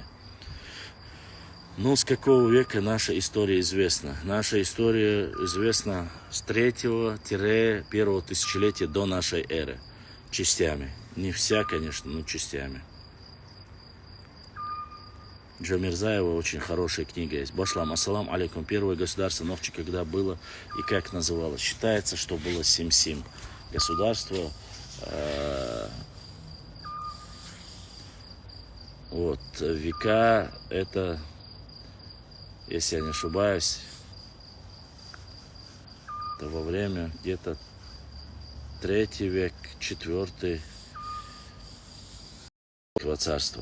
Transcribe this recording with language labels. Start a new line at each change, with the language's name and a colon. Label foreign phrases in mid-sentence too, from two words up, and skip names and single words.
Russian: Ну, с какого века наша история известна? Наша история известна с 3-1 тысячелетия до нашей эры. Частями. Не вся, конечно, но частями. Джамирзаева очень хорошая книга есть.
Arabic: Башлам, السلام عليكم.
Russian: Первое государство Нохчи когда было и как называлось? Считается, что было Сим-Сим. Государство... Вот, века это... Если я не ошибаюсь, то во время где-то 3 век, 4 царства.